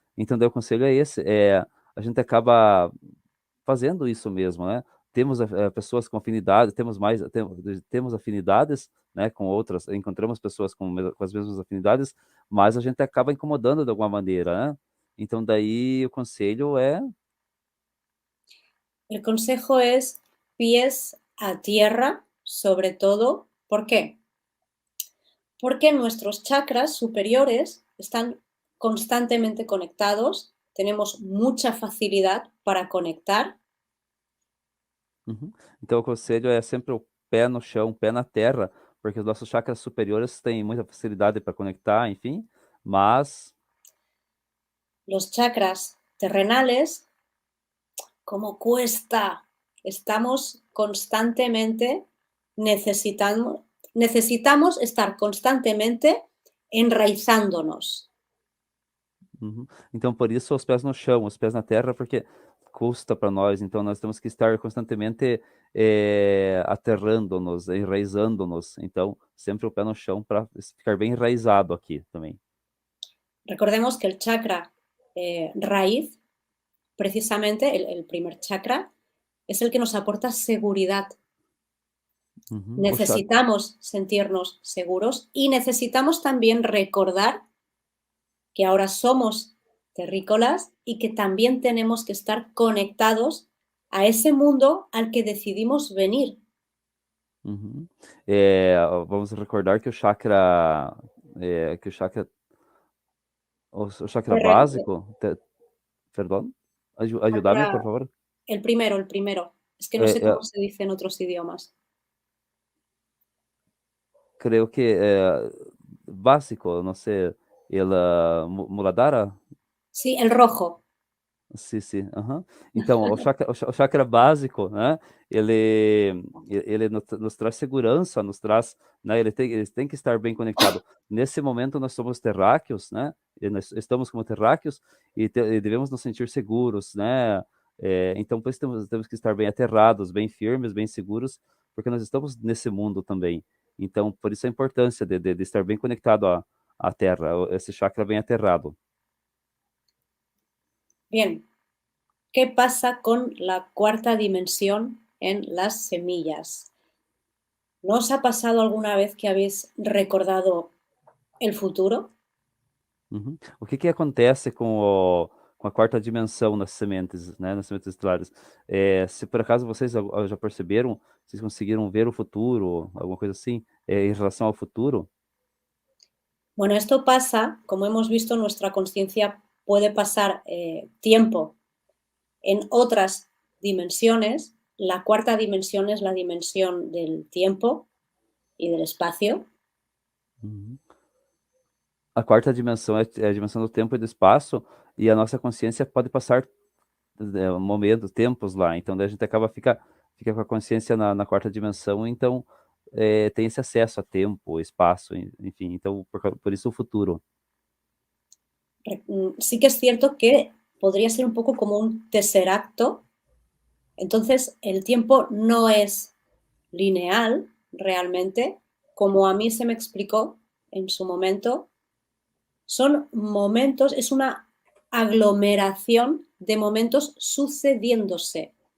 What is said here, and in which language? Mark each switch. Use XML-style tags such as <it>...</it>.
<pt>Então, daí o conselho é esse, a gente acaba fazendo isso mesmo, né? Temos pessoas com afinidade, temos afinidades, né, com outras, encontramos pessoas com as mesmas afinidades, mas a gente acaba incomodando de alguma maneira, né? Então daí o conselho é,</pt> <es>El consejo es pies a tierra, sobre todo. ¿Por qué? Porque nuestros chakras superiores están constantemente conectados, tenemos mucha facilidad para conectar. uhum.</es> <pt>Então o conselho é sempre o pé no chão, pé na terra, porque os nossos chakras superiores têm muita facilidade para conectar, enfim, mas</pt> <es>Los chakras terrenales, como cuesta, estamos constantemente necesitamos estar constantemente enraizándonos. uhum.</es> <pt>Então por isso os pés no chão, os pés na terra, porque custa para nós, então nós temos que estar constantemente aterrando-nos, enraizando-nos, então sempre o pé no chão para ficar bem enraizado aqui também.</pt> <es>Recordemos que el chakra raíz, precisamente el primer chakra, es el que nos aporta seguridad. Uhum. Necesitamos sentirnos seguros y necesitamos también recordar que ahora somos terrícolas y que también tenemos que estar conectados a ese mundo al que decidimos venir.</es> <pt>Uhum. Vamos recordar que que o chakra básico, perdão, ajudar-me, por</pt> <es>Chakra,</es> <pt>favor.</pt> <es>el primero. Es que no</es> <pt>É,</pt> <es>sé cómo se dice en otros idiomas.</es> <pt>creio que é básico, não sei, Muladhara?</pt> <es>Sí, el rojo.</es> <pt>Sim, sim, aham. Então, o chakra básico, né, ele nos traz segurança, nos traz, né, ele tem que estar bem conectado. Nesse momento nós somos terráqueos, né, e nós estamos como terráqueos e devemos nos sentir seguros, né, então por isso temos que estar bem aterrados, bem firmes, bem seguros, porque nós estamos nesse mundo também. Então, por isso a importância de estar bem conectado à terra, esse chakra bem aterrado.</pt> <es>Bien, ¿qué pasa con la cuarta dimensión en las semillas? ¿No os ha pasado alguna vez que habéis recordado el futuro? Uhum.</es> <pt>O que que acontece com a quarta dimensão nas sementes, né, nas sementes estelares? Se por acaso vocês já perceberam, vocês conseguiram ver o futuro, alguma coisa assim, em relação ao futuro?</pt> <es>Bueno, esto pasa, como hemos visto, nuestra conciencia puede pasar tiempo en otras dimensiones. La cuarta dimensión es la dimensión del tiempo y del espacio. Uhum.</es> <pt>A quarta dimensão é a dimensão do tempo e do espaço, e a nossa consciência pode passar momentos, tempos lá. Então, daí a gente fica com a consciência na quarta dimensão, então tem esse acesso a tempo, espaço, enfim. Então, por isso o futuro.</pt> <es>Sí que es cierto que podría ser un poco como un tesseracto. Entonces, el tiempo no es lineal realmente, como a mí se me explicó en su momento. Son momentos, es una aglomeración de momentos sucediéndose.</es>